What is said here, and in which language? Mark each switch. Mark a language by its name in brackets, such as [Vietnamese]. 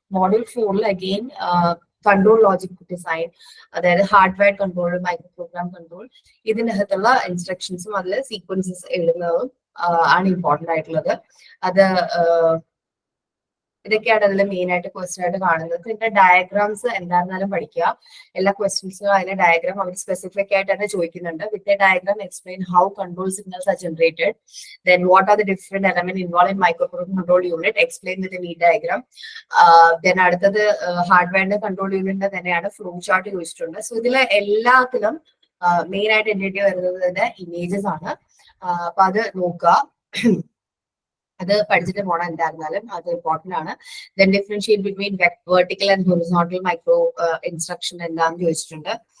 [Malayalam] Module 4 again control logic design, അതായത് hardware control, micro program control, ഇതിനകത്തുള്ള ഇൻസ്ട്രക്ഷൻസും അതിൽ sequences എഴുതുന്നതും ആണ് ഇമ്പോർട്ടന്റ് ആയിട്ടുള്ളത്. അത് ഇതൊക്കെയാണ് അതിൽ മെയിൻ ആയിട്ട് ക്വസ്റ്റ്യൻ ആയിട്ട് കാണുന്നത്. ഇതിന്റെ ഡയഗ്രാംസ് എന്തായിരുന്നാലും പഠിക്കുക. എല്ലാ ക്വസ്റ്റ്യൻസിനും അതിന്റെ ഡയഗ്രാം അവർ സ്പെസിഫിക് ആയിട്ട് തന്നെ ചോദിക്കുന്നുണ്ട്. With a diagram explain how control signals are generated, [English] then what are the different elements involved in microcontrol unit, explain with a neat diagram. [Malayalam] Then അടുത്തത് ഹാർഡ്വെയറിന്റെ കൺട്രോൾ യൂണിറ്റിന്റെ തന്നെയാണ് ഫ്ലോ ചാർട്ട് ചോദിച്ചിട്ടുണ്ട്. സോ ഇതിലെ എല്ലാത്തിലും main ആയിട്ട് എൻട്രി വരുന്നത് images ആണ്. അപ്പൊ അത് നോക്കുക, അത് പഠിച്ചിട്ട് പോകണം എന്തായിരുന്നാലും, അത് ഇമ്പോർട്ടന്റ് ആണ്. [English] then differentiate between vertical and horizontal micro instruction [Malayalam] എന്താണെന്ന് ചോദിച്ചിട്ടുണ്ട്.